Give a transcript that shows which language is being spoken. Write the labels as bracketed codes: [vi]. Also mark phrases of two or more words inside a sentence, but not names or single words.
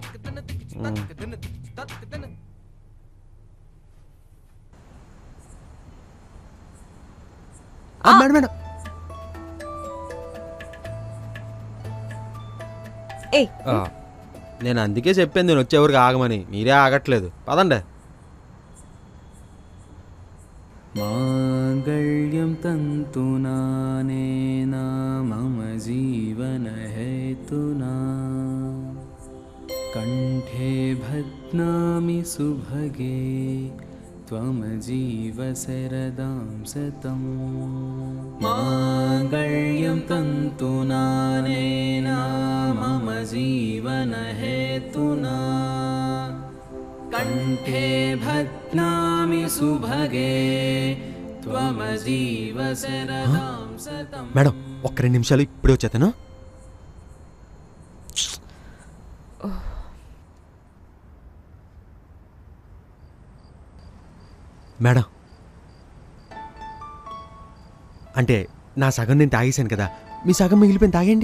[te] మేడం మేడం ఏ నేను అందుకే చెప్పాను నేను వచ్చేవరకు ఆగమని, మీరే ఆగట్లేదు. పదండి. [sa] माङ्गल्यं तन्तुनानेन मम जीवनहेतुना कण्ठे भद्नामि सुभगे त्वं जीव शरदां सतम् माङ्गल्यं तन्तुनानेन मम जीवनहेतुना कंठे भद्नामि सुभगे त्वं जीव शरदां सतम्. [te] మేడం ఒక్క 2 నిమిషాలు, ఇప్పుడే వచ్చేతాను. మేడం అంటే నా సగం నేను తాగేశాను కదా, మీ సగం మిగిలిపోయింది తాగండి.